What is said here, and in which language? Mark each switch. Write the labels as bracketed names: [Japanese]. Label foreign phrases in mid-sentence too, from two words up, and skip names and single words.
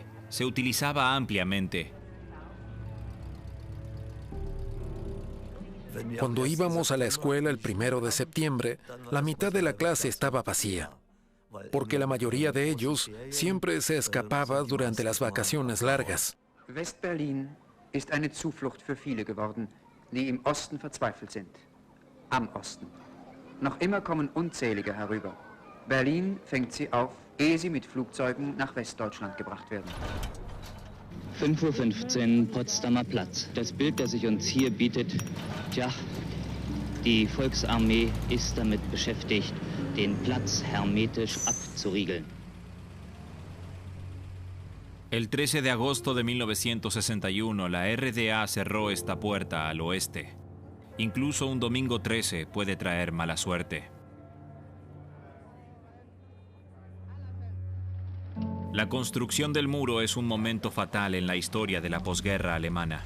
[Spanish] Se utilizaba ampliamente. Cuando íbamos a la escuela el 1 de septiembre, la mitad de la clase estaba vacía, porque la mayoría de ellos siempre se escapaba durante las vacaciones largas. [German] West-Berlin ist eine Zuflucht für viele geworden, die im Osten verzweifelt sind. Am Osten. Noch immer kommen unzählige herüber. Berlin fängt sie auf, ehe sie mit Flugzeugen nach Westdeutschland gebracht werden. 5:15 Uhr, Potsdamer Platz. Das Bild, das sich uns hier bietet, tja, die Volksarmee ist damit beschäftigt, den Platz hermetisch abzuriegeln. [Spanish] El 13 de agosto de 1961, la RDA cerró esta puerta al oeste. Incluso un domingo 13 puede traer mala suerte. La construcción del muro es un momento fatal en la historia de la posguerra alemana.